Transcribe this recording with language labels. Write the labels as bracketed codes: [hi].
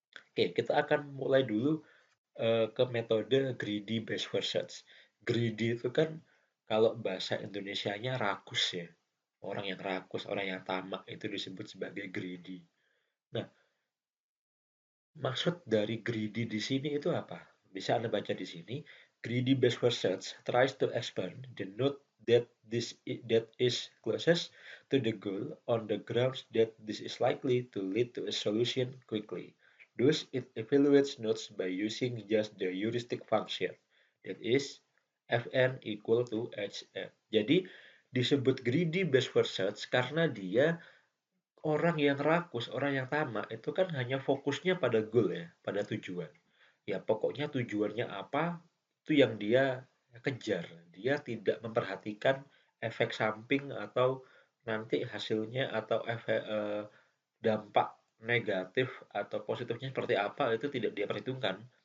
[id] Oke, kita akan mulai dulu ke metode greedy based research. Greedy itu kan kalau bahasa Indonesianya rakus ya. Orang yang rakus, orang yang tamak itu disebut sebagai greedy. Nah, maksud dari greedy di sini itu apa? Bisa Anda baca di sini. [en] Greedy based research tries to expand the note that that is closest to the goal on the grounds that this is likely to lead to a solution quickly. Thus, it evaluates nodes by using just the heuristic function, that is Fn equal to Hn. [id] Jadi disebut greedy based research karena dia orang yang rakus, orang yang tamak itu kan hanya fokusnya pada goal ya, pada tujuan. Ya pokoknya tujuannya apa, itu yang dia kejar. Dia tidak memperhatikan efek samping atau nanti hasilnya atau dampak negatif atau positifnya seperti apa itu tidak dia perhitungkan.